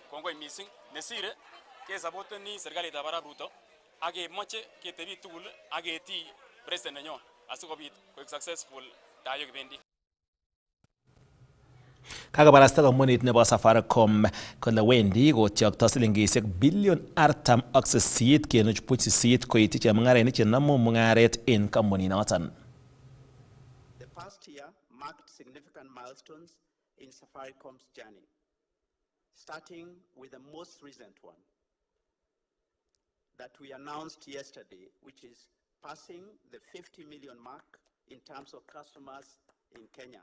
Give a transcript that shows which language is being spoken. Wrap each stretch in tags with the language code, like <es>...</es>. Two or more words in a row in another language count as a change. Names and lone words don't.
<sgc>Kongoi mising nesire ke supporteni serikalitab Arap Ruto ak kemoche ketebi tugul ak keti president nenyon asikobit koik successful tayo kibendi. Kakabarasta kampunit nebo Safaricom kole wendi kotyokto silingisiek bilion 48.8 koityi chemung'arainik chenomu mung'aret en kampuninoton.</sgc> <en>The past year marked significant milestones in Safaricom's journey, starting with the most recent one that we announced yesterday, which is passing the 50 million mark in terms of customers in Kenya.</en>